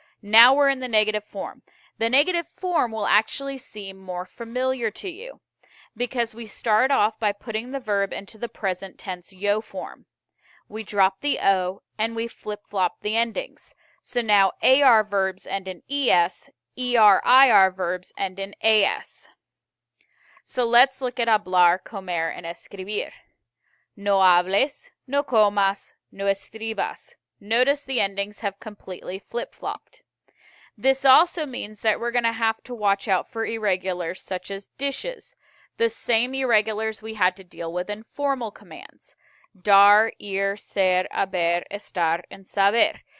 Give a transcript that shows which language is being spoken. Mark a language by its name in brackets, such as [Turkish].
[English] Now we're in the negative form. The negative form will actually seem more familiar to you because we start off by putting the verb into the present tense yo form. We drop the O and we flip-flop the endings. So now AR verbs end in ES, ER-IR verbs end in AS. So let's look at hablar, comer, and escribir. [Spanish] No hables, no comas, no escribas. [English] Notice the endings have completely flip-flopped. This also means that we're going to have to watch out for irregulars such as dishes, the same irregulars we had to deal with in formal commands. [Spanish] Dar, ir, ser, haber, estar, and saber.